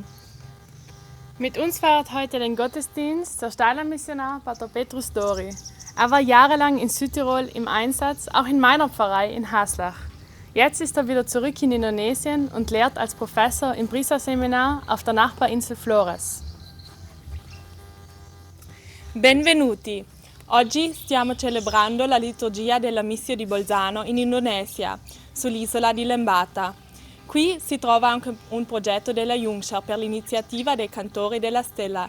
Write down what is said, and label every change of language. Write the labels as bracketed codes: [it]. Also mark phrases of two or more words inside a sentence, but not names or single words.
[de] Mit uns feiert heute den Gottesdienst der Steiler Missionar Pater Petrus Dori. Er war jahrelang in Südtirol im Einsatz, auch in meiner Pfarrei in Haslach. Jetzt ist er wieder zurück in Indonesien und lehrt als Professor im Brisa-Seminar auf der Nachbarinsel Flores. [it] Benvenuti! Oggi stiamo celebrando la liturgia della Missio di Bolzano in Indonesia, sull'isola di Lembata. Qui si trova anche un progetto della Jungschar per l'iniziativa dei Cantori della Stella.